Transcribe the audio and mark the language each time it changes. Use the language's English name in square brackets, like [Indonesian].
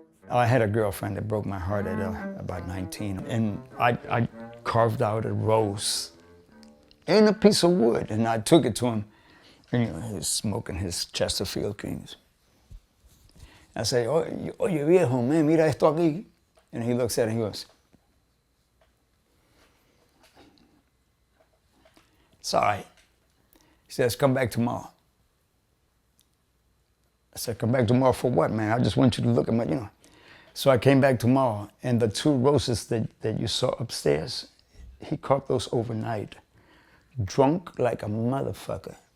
[English] I had a girlfriend that broke my heart at about 19, and I carved out a rose in a piece of wood, and I took it to him, and he was smoking his Chesterfield Kings. I say, [Spanish] oye viejo, man, mira esto aquí. [English] And he looks at it and he goes, it's all right. He says, come back tomorrow. I said, come back tomorrow for what, man? I just want you to look at my, So I came back tomorrow, and the 2 roses that you saw upstairs, he carved those overnight, drunk like a motherfucker.